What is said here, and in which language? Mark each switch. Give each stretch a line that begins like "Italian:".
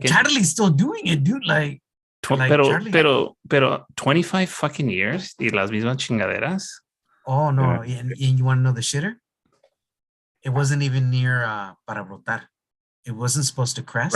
English: Charlie's still doing it, dude, like
Spanish: pero 25
English: fucking years
Spanish: y las mismas chingaderas.
English: Oh, no, yeah. and you want to know the shitter? It wasn't even near Para Brotar. It wasn't supposed to crest.